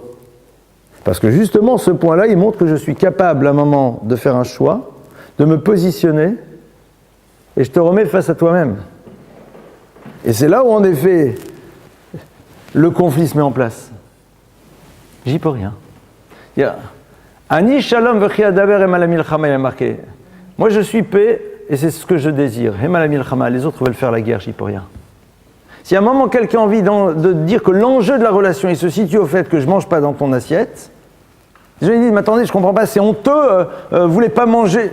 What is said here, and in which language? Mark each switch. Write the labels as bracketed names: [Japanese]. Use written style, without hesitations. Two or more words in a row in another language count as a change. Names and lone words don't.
[French] Parce que justement, ce point-là, il montre que je suis capable, à un moment, de faire un choix, de me positionner, et je te remets face à toi-même. Et c'est là où, en effet, le conflit se met en place. J'y peux rien. Il y a [Hebrew] אני שלום וכי אדבר המה למלחמה, [French] il a marqué. Moi, je suis paix, et c'est ce que je désire. [Hebrew] המה למלחמה, [French] les autres veulent faire la guerre, j'y peux rien. Si à un moment, quelqu'un a envie de dire que l'enjeu de la relation, il se situe au fait que je ne mange pas dans ton assiette, Les gens ils disent, mais attendez, je comprends pas, c'est honteux, vous voulez pas manger.